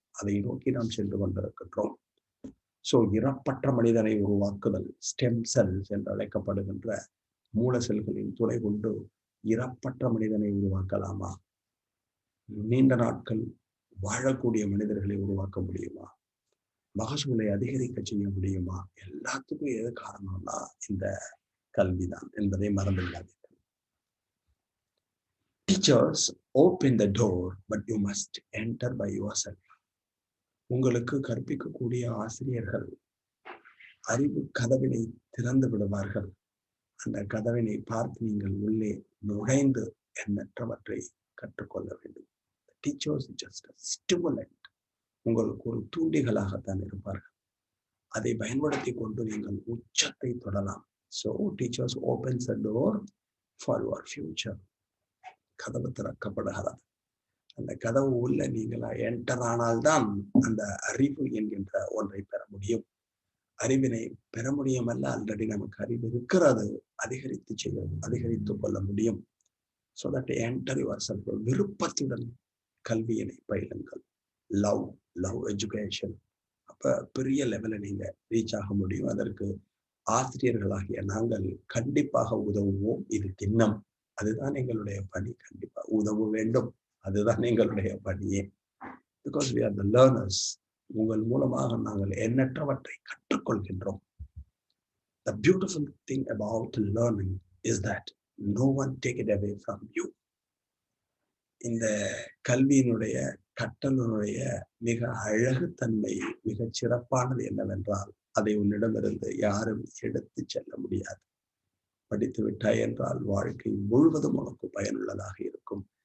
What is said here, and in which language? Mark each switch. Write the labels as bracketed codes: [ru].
[ta] அதை நோக்கி நாம் சென்று கொண்டிருக்கின்றோம். ஸோ இறப்பற்ற மனிதனை உருவாக்குதல், ஸ்டெம் செல்ஸ் என்று அழைக்கப்படுகின்ற மூல செல்களின் துணை கொண்டு இறப்பற்ற மனிதனை உருவாக்கலாமா? நீண்ட நாட்கள் வாழக்கூடிய மனிதர்களை உருவாக்க முடியுமா? மகசூலை அதிகரிக்க செய்ய முடியுமா? எல்லாத்துக்கும் எது காரணம்னா இந்த கல்விதான் என்பதை மறந்துவிடாதீர்கள். [en] Teachers open the door, but you must enter by yourself. [ta] உங்களுக்கு கற்பிக்கக்கூடிய ஆசிரியர்கள் அறிவு கதவினை திறந்து விடுவார்கள். அந்த கதவினை பார்த்து நீங்கள் உள்ளே நுழைந்து எண்ணற்றவற்றை கற்றுக்கொள்ள வேண்டும். [en] teachers just stimulant, [ta] உங்களுக்கு ஒரு தூண்டிகளாகத்தான் இருப்பார்கள். அதை பயன்படுத்தி கொண்டு நீங்கள் உச்சத்தை தொடலாம். [en] So teachers opens a door for your future. [ta] கதவு திறக்கப்படுகிறது. அந்த கதவு உள்ள நீங்களா என்டர் ஆனால்தான் அந்த அறிவு என்கின்ற ஒன்றை பெற முடியும். அறிவினை பெற முடியுமல்ல, ஆல்ரெடி நமக்கு அறிவு இருக்கிறது, அதிகரித்துக் கொள்ள முடியும். [en] So that enter your self. [ta] விருப்பத்துடன் கல்வியினை பயிலுங்கள். [en] Love education. [ta] அப்ப பெரிய லெவலில் நீங்க ரீச் ஆக முடியும். அதற்கு ஆசிரியர்களாகிய நாங்கள் கண்டிப்பாக உதவுவோம். இது திண்ணம். அதுதான் எங்களுடைய பணி. கண்டிப்பா உதவ வேண்டும். அதுதான் எங்களுடைய பணியே. [en] Because we are the learners. [ta] உங்கள் மூலமாக நாங்கள் எண்ணற்றவற்றை கற்றுக்கொள்கின்றோம். [en] The beautiful thing about learning is that no one take it away from you. [ta] இந்த கல்வியினுடைய கற்றலினுடைய மிக அழகு தன்மை, மிக சிறப்பானது என்னவென்றால், அதை உன்னிடமிருந்து யாரும் எடுத்து செல்ல முடியாது. படித்து விட்டாய் என்றால் வாழ்க்கை முழுவதும் உனக்கு பயனுள்ளதாக இருக்கும்.